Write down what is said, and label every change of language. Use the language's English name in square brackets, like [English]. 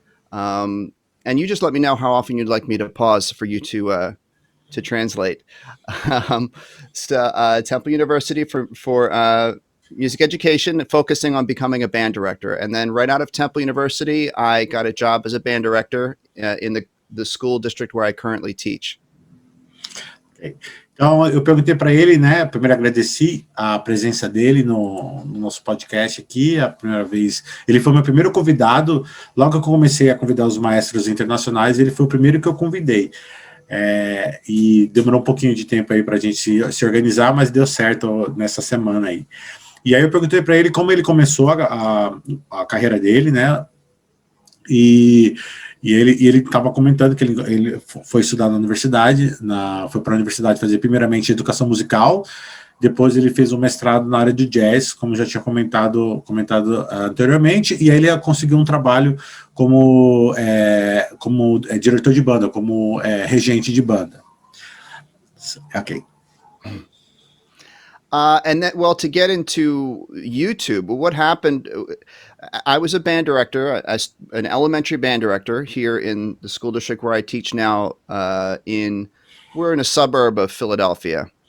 [English] And you just let me know how often you'd like me to pause for you to translate. Temple University for music education, focusing on becoming a band director. And then right out of Temple University, I got a job as a band director in the school district where I currently teach. Okay. [Portuguese] Então, eu perguntei para ele, né? Primeiro agradeci a presença dele no nosso podcast aqui, a primeira vez. Ele foi meu primeiro convidado. Logo que eu comecei a convidar os maestros internacionais, ele foi o primeiro que eu convidei. E demorou um pouquinho de tempo aí para a gente se organizar, mas deu certo nessa semana aí. E aí eu perguntei para ele como ele começou a carreira dele, né? E ele estava comentando que ele foi estudar na universidade, foi para a universidade fazer primeiramente educação musical, depois ele fez um mestrado na área de jazz, como já tinha comentado anteriormente, e aí ele conseguiu um trabalho como diretor de banda, como regente de banda. [English] Ok. And that, well, to get into YouTube, what happened, I was a band director, an elementary band director here in the school district where I teach now. We're in a suburb of Philadelphia.